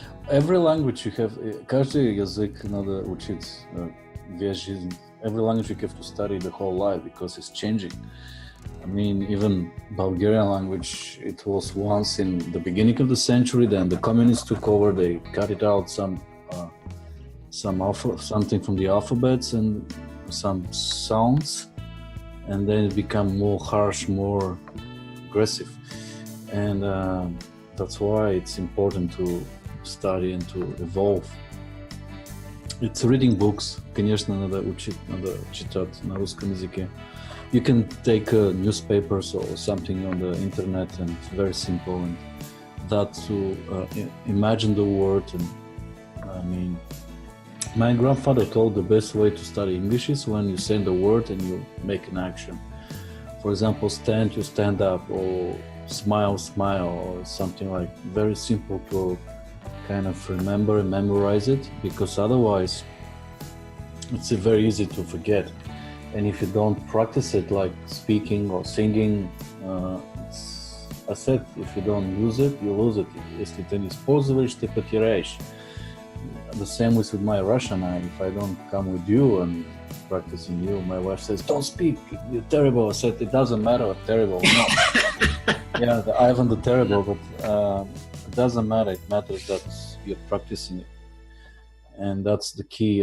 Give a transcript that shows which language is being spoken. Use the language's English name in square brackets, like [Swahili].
[English] Every language you have, [Russian] каждый язык надо учить весь жизнь. [English] Every language you have to study the whole life because it's changing. I mean, even Bulgarian language, it was once in the beginning of the century, then the communists took over, they cut it out something from the alphabets and some sounds, and then it became more harsh, more aggressive. And that's why it's important to study and to evolve. It's reading books. [Russian] Конечно, надо учить, надо читать на русском языке. [English] You can take newspapers or something on the internet, and it's very simple. And that to imagine the word. And I mean, my grandfather told the best way to study English is when you say the word and you make an action. For example, stand, you stand up, or smile, smile, or something like very simple to kind of remember and memorize it, because otherwise it's very easy to forget. And if you don't practice it, like speaking or singing, I said, if you don't use it, you lose it. [Russian] Если ты не используешь, ты потеряешь. [English] The same with my Russian. If I don't come with you and practicing you, my wife says, don't speak, you're terrible. I said, it doesn't matter, I'm terrible. No. Yeah, Ivan the terrible, but it doesn't matter. It matters that you're practicing it. And that's the key.